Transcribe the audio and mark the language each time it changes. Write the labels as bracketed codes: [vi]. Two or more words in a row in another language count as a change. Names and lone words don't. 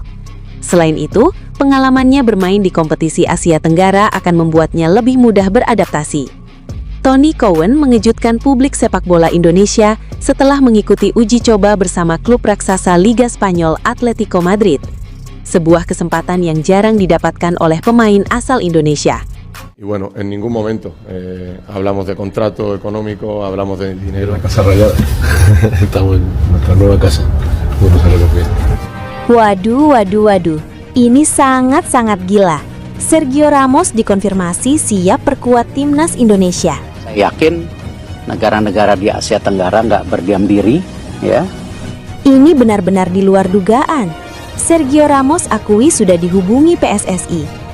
[id] Selain itu, pengalamannya bermain di kompetisi Asia Tenggara akan membuatnya lebih mudah beradaptasi. Tony Cowan mengejutkan publik sepak bola Indonesia setelah mengikuti uji coba bersama klub raksasa Liga Spanyol Atletico Madrid. Sebuah kesempatan yang jarang didapatkan oleh pemain asal Indonesia. [es] Y bueno, en ningún momento hablamos de contrato económico, hablamos de dinero. La Casa Rayada. Estamos en nuestra nueva casa. Buenos Aires. [id] Waduh. Ini sangat-sangat gila. Sergio Ramos dikonfirmasi siap perkuat Timnas Indonesia. Saya yakin negara-negara di Asia Tenggara nggak berdiam diri, ya. Ini benar-benar di luar dugaan. Sergio Ramos akui sudah dihubungi PSSI.